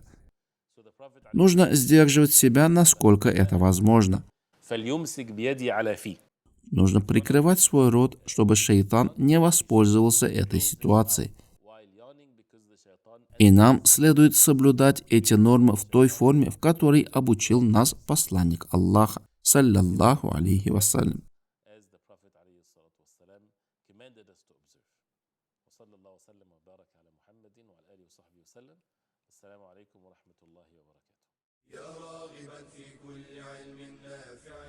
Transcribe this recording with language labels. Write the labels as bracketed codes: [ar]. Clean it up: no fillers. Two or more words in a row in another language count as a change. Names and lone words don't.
[ru] Нужно сдерживать себя, насколько это возможно. Нужно прикрывать свой рот, чтобы шайтан не воспользовался этой ситуацией. И нам следует соблюдать эти нормы в той форме, в которой обучил нас посланник Аллаха, [ar] صلى الله عليه وسلم. وسلم وبارك على محمد وعلى آله وصحبه وسلم. السلام عليكم ورحمة الله وبركاته. يا راغبا في كل علم نافع